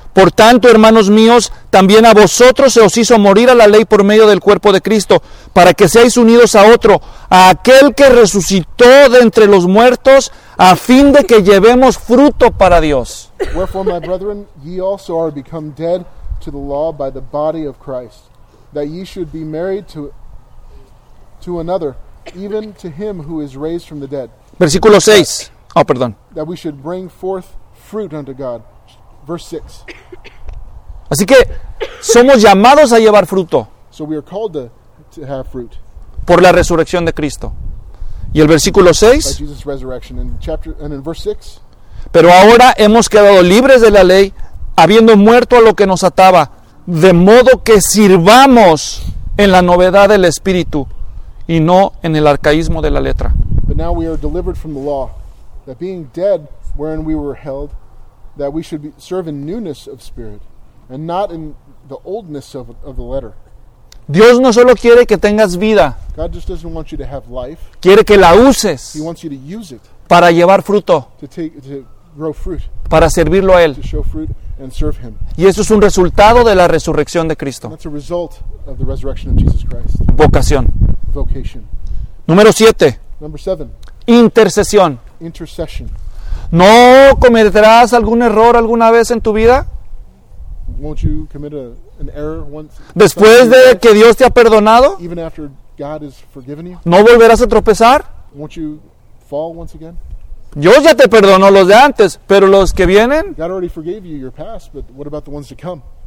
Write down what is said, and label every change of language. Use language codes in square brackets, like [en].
[es] Por tanto, hermanos míos, también a vosotros se os hizo morir a la ley por medio del cuerpo de Cristo, para que seáis unidos a otro, a aquel que resucitó de entre los muertos, a fin de que llevemos fruto para Dios. [en] Wherefore, my brethren, ye also are become dead to the law by the body of Christ, that ye should be married to another, even to him who is raised from the dead. [es] Versículo 6. Oh, perdón. [en] That we should bring forth fruit unto God. Verse 6. [es] Así que somos llamados a llevar fruto. [en] So we are called to have fruit. [es] Por la resurrección de Cristo. Y el versículo 6. [en] By Jesus' resurrection. And in verse 6. [es] Pero ahora hemos quedado libres de la ley, habiendo muerto a lo que nos ataba, de modo que sirvamos en la novedad del Espíritu y no en el arcaísmo de la letra. [en] But now we are delivered from the law, that being dead wherein we were held, that we should serve in newness of spirit and not in the oldness of the letter. [es] Dios no solo quiere que tengas vida. [en] God just doesn't want you to have life. [es] Quiere que la uses. [en] He wants you to use it. [es] Para llevar fruto. [en] To grow fruit. [es] Para servirlo a Él. [en] To show fruit and serve him. [es] Y eso es un resultado de la resurrección de Cristo. [en] That's a result of the resurrection of Jesus Christ. [es] Vocación. [en] Vocation. [es] Número 7. [en] Number 7. [es] Intercesión. [en] Intercession. [es] ¿No cometerás algún error alguna vez en tu vida? [en] Won't you commit an error once? [es] Después de que Dios te ha perdonado, [en] even after God has forgiven you, [es] ¿no volverás a tropezar? [en] Won't you fall once again? [es] Dios ya te perdonó los de antes, pero los que vienen. [en] God already forgave you your past, but what about the ones to come?